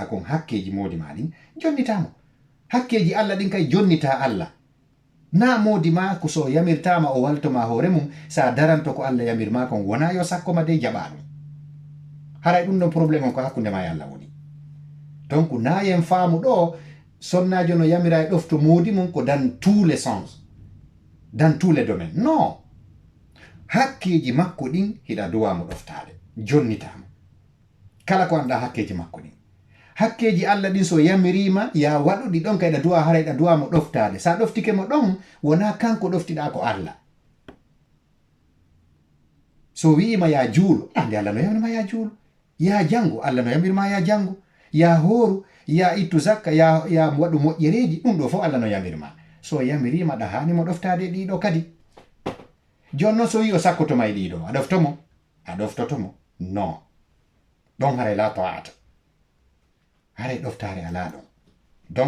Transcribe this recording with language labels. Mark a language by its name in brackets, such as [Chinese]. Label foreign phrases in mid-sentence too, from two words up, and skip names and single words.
[Fula] kon hakkeji moodi ma ɗin jonnitamo hakkeji Allah ɗin kay jonnita Allah na moodi ma ko so yamirtama o waltoma hoore mum sa daranto ko Allah yamirma kon wona yo sakkoma de jaɓa ɗum haray ɗum ɗon probléme on ko hakkunde ma e Allah woni donc na yen faamu ɗo sonnajo no yamira e ɗofto moodi mum ko [French] dans tous les sens dans tous les domaines [Fula] non hakkeji makko ɗin hiɗa duwamo ɗoftade jonnitama kala ko anda hakkeji makko ɗin hakkeji Allah ɗin so yamirima ya waɗuɗi ɗon kayɗa duwa hara ɗa duwamo ɗoftade sa ɗoftike mo ɗon wona kanko ɗoftiɗa ko Allah so wi'ima ya juulo ande Allah no yamirima ya juulo ya jango Allah no yamirima ya jango ya hooru ya ittu zakka ya waɗu moƴƴereji ɗum ɗo fof Allah no yamirima so yamirima ɗa hani mo ɗoftade ɗiɗo kadi jonnon so wi o sakkotoma e ɗiɗo a ɗoftomo a ɗoftotomo non ɗon haray [Arabic] لا طاعة [Fula] haray ɗoftare ala ɗon donc